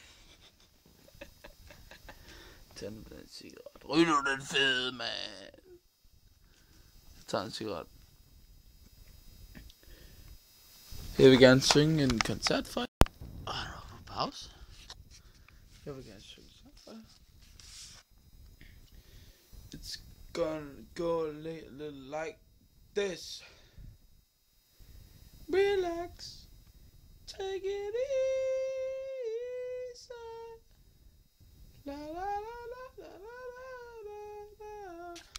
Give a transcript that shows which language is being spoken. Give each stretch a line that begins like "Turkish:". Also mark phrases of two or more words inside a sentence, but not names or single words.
Danish: Tænd på den cigaret. Ryg nu den fede, mand. Jeg tager en cigaret. Jeg vil gerne synge en koncert for jer. Nu er på pause. Jeg vil gerne synge en koncert for jer.
English: It's gonna go a little like this. Relax. Take it easy. La la la la la la la la.